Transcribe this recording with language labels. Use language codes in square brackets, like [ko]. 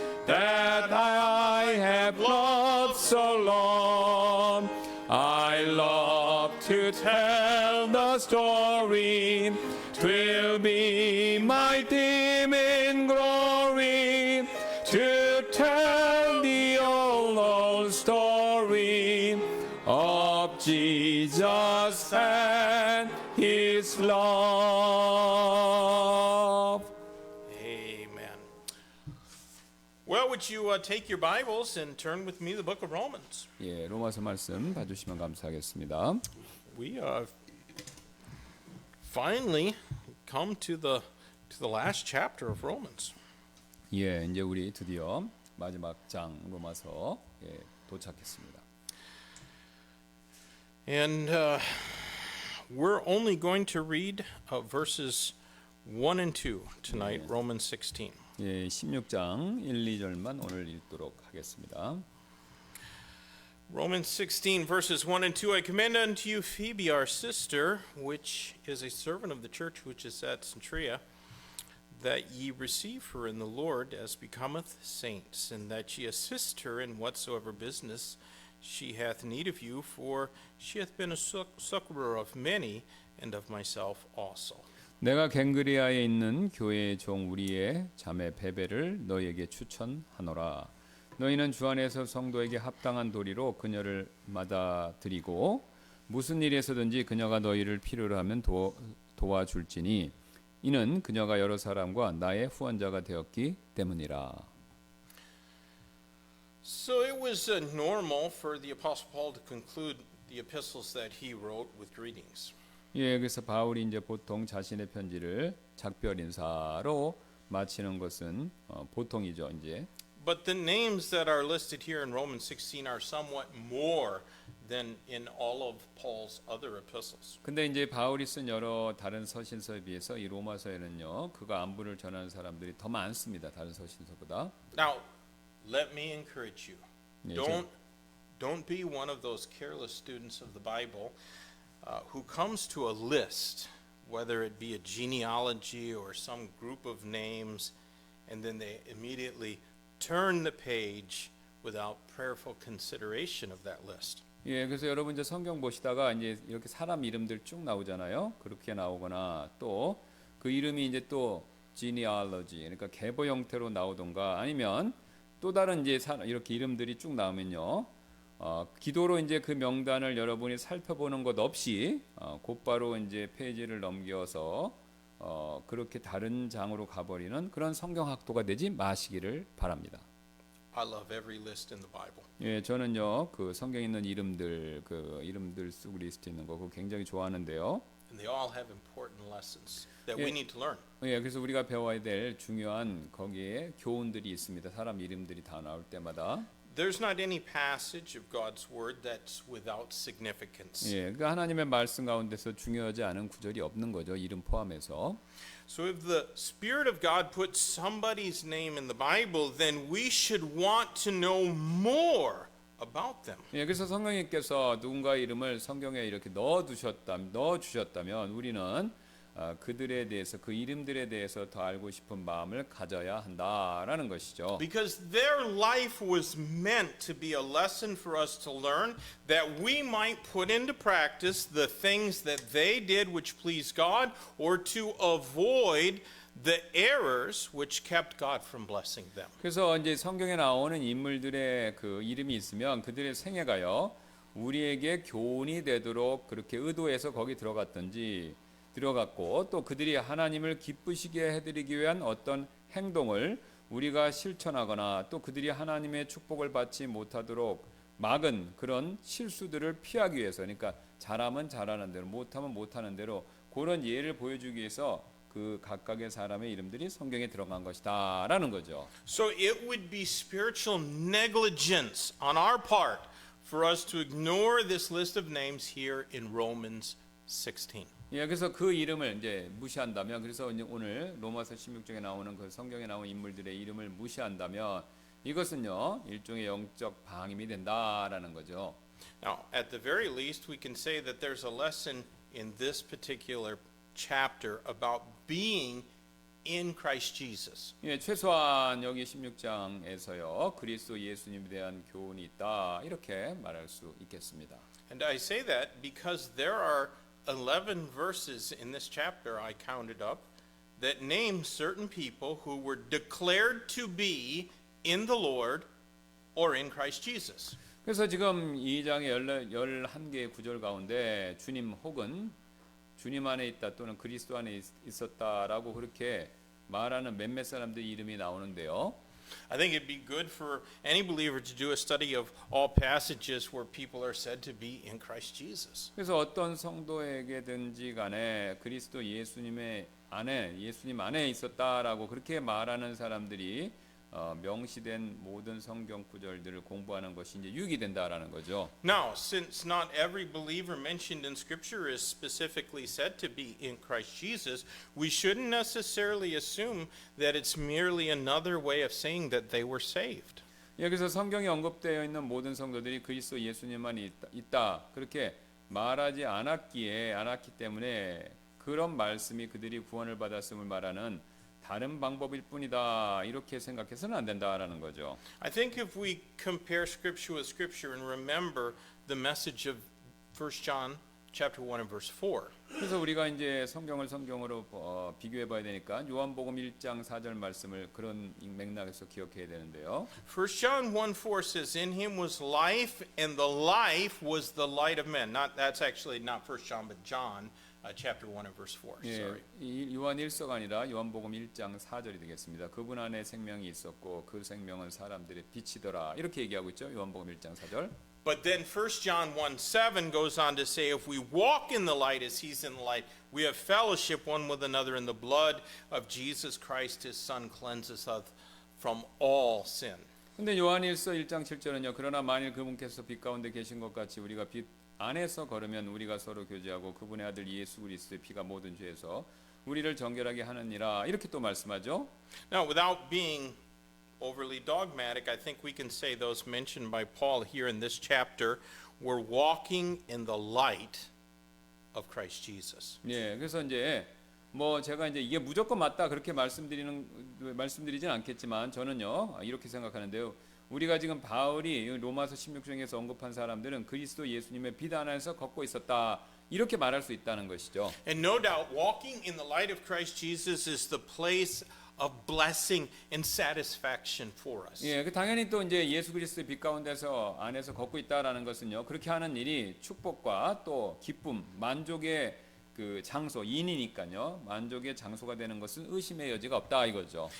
[en] that I have loved so long I love to tell the story 'twill be my theme in glory to tell the old story of Jesus and His love. Amen. Well, would you take your Bibles and turn with me to the book of Romans? [ko] 예, 로마서 말씀 봐주시면 감사하겠습니다. [en] We finally come to the last chapter of Romans. [ko] 예, 이제 우리 드디어 마지막 장 로마서 도착했습니다. [en] And we're only going to read verses 1 and 2 tonight, Romans 16. [ko] 예, 16장 1, 2절만 오늘 읽도록 하겠습니다. [en] Romans 16, verses 1 and 2, I commend unto you Phoebe, our sister, which is a servant of the church which is at Centuria, that ye receive her in the Lord as becometh saints, and that ye assist her in whatsoever business she hath need of you, for she hath been a succorer of many, and of myself also. [ko] 내가 갱그리아에 있는 교회의 종 우리의 자매 베베를 너희에게 추천하노라. 너희는 주 안에서 성도에게 합당한 도리로 그녀를 받아들이고 무슨 일에서든지 그녀가 너희를 필요로 하면 도와줄지니 이는 그녀가 여러 사람과 나의 후원자가 되었기 때문이라. [en] So it was normal for the Apostle Paul to conclude the epistles that he wrote with greetings. [ko] 예, 그래서 바울이 이제 보통 자신의 편지를 작별 인사로 마치는 것은 보통이죠, 이제. [en] But the names that are listed here in Romans 16 are somewhat more than in all of Paul's other epistles. [ko] 근데 이제 바울이 쓴 여러 다른 서신서에 비해서 이 로마서에는요, 그가 안부를 전하는 사람들이 더 많습니다. 다른 서신서보다. [en] Now, let me encourage you. [ko] 예, [en] Don't be one of those careless students of the Bible who comes to a list, whether it be a genealogy or some group of names, and then they immediately turn the page without prayerful consideration of that list. [ko] 예, 그래서 여러분 이제 성경 보시다가 이제 이렇게 사람 이름들 쭉 나오잖아요. 그렇게 나오거나 또 그 이름이 이제 또 genealogy, 그러니까 계보 형태로 나오던가 아니면 또 다른 이제 이렇게 이름들이 쭉 나오면요, 기도로 이제 그 명단을 여러분이 살펴보는 것 없이 곧바로 이제 페이지를 넘겨서 그렇게 다른 장으로 가버리는 그런 성경학도가 되지 마시기를 바랍니다. [en] I love every list in the Bible. [ko] 예, 저는요 그 성경에 있는 이름들 그 이름들 쓰고 리스트 있는 거 그거 굉장히 좋아하는데요. [en] And they all have important lessons that Yeah. we need to learn. [ko] 예, 그래서 우리가 배워야 될 중요한 거기에 교훈들이 있습니다. 사람 이름들이 다 나올 때마다. [en] There's not any passage of God's word that's without significance. [ko] 예, 그 하나님의 말씀 가운데서 중요하지 않은 구절이 없는 거죠. 이름 포함해서. [en] So if the Spirit of God puts somebody's name in the Bible, then we should want to know more about them. [ko] 예, 그래서 성령님께서 누군가의 이름을 성경에 이렇게 넣어 주셨다면 우리는 그들에 대해서 그 이름들에 대해서 더 알고 싶은 마음을 가져야 한다라는 것이죠. [en] Because their life was meant to be a lesson for us to learn, that we might put into practice the things that they did which pleased God, or to avoid the errors which kept God from blessing them. [ko] 그래서 이제 성경에 나오는 인물들의 그 이름이 있으면 그들의 생애가요 우리에게 교훈이 되도록 그렇게 의도해서 거기 들어갔고 또 그들이 하나님을 기쁘시게 해드리기 위한 어떤 행동을 우리가 실천하거나 또 그들이 하나님의 축복을 받지 못하도록 막은 그런 실수들을 피하기 위해서 그러니까 잘하면 잘하는 대로 못하면 못하는 대로 그런 예를 보여주기 위해서 그 각각의 사람의 이름들이 성경에 들어간 것이다라는 거죠. [en] So it would be spiritual negligence on our part for us to ignore this list of names here in Romans 16. [ko] 예, 그래서 그 이름을 이제 무시한다면 그래서 이제 오늘 로마서 16장에 나오는 그 성경에 나온 인물들의 이름을 무시한다면 이것은요 일종의 영적 방임이 된다라는 거죠. [en] Now, at the very least, we can say that there's a lesson in this particular chapter about being in Christ Jesus. [ko] 예, 최소한 여기 16장에서요 그리스도 예수님에 대한 교훈이 있다 이렇게 말할 수 있겠습니다. [en] And I say that because there are 11 verses in this chapter I counted up that name certain people who were declared to be in the Lord or in Christ Jesus. [ko] 그래서 지금 2장의 11개의 구절 가운데 주님 혹은 주님 안에 있다 또는 그리스도 안에 있었다라고 그렇게 말하는 몇몇 사람들 이름이 나오는데요. [en] I think it'd be good for any believer to do a study of all passages where people are said to be in Christ Jesus. [ko] 그래서 어떤 성도에게든지 간에 그리스도 예수님 안에 있었다라고 그렇게 말하는 사람들이 명시된 모든 성경 구절들을 공부하는 것이 이제 유익이 된다라는 거죠. [en] Now, since not every believer mentioned in Scripture is specifically said to be in Christ Jesus, we shouldn't necessarily assume that it's merely another way of saying that they were saved. [ko] 예, 그래서 성경에 언급되어 있는 모든 성도들이 그리스도 예수님만 있다 그렇게 말하지 않았기 때문에 그런 말씀이 그들이 구원을 받았음을 말하는 다른 방법일 뿐이다 이렇게 생각해서는 안 된다라는 거죠. [en] I think if we compare Scripture with Scripture and remember the message of 1 John chapter 1 and verse 4. [ko] 그래서 우리가 이제 성경으로 비교해 봐야 되니까 요한복음 1장 4절 말씀을 그런 맥락에서 기억해야 되는데요. [en] 1 John 1:4 says, "In him was life, and the life was the light of men." That's actually not 1 John, but John chapter 1 and verse 4. [ko] 예, [en] Sorry. [ko] 이 요한 1서가 아니라 요한복음 1장 4절이 되겠습니다. 그분 안에 생명이 있었고 그 생명은 사람들의 빛이더라. 이렇게 얘기하고 있죠. 요한복음 1장 4절. [en] But then 1 John 1:7 goes on to say, if we walk in the light as he's in the light, we have fellowship one with another, in the blood of Jesus Christ, his son, cleanses us from all sin. [ko] 근데 요한 1서 1장 7절은요. 그러나 만일 그분께서 빛 가운데 계신 것 같이 우리가 빛 안에서 걸으면 우리가 서로 교제하고 그분의 아들 예수 그리스도의 피가 모든 죄에서 우리를 정결하게 하느니라. 이렇게 또 말씀하죠. [en] Now, without being overly dogmatic, I think we can say those mentioned by Paul here in this chapter were walking in the light of Christ Jesus. [ko] 예, 그래서 이제 뭐 제가 이제 이게 무조건 맞다 그렇게 말씀드리진 않겠지만 저는요 이렇게 생각하는데요. 우리가 지금 바울이 로마서 16장에서 언급한 사람들은 그리스도 예수님의 빛 안에서 걷고 있었다 이렇게 말할 수 있다는 것이죠. [en] And no doubt, walking in the light of Christ Jesus is the place of blessing and satisfaction for us. [ko] 예, 그 당연히 또 이제 예수 그리스도의 빛 가운데서 안에서 걷고 있다라는 것은요. 그렇게 하는 일이 축복과 또 기쁨, 만족의 그 장소, 인이니까요. 만족의 장소가 되는 것은 의심의 여지가 없다 이거죠.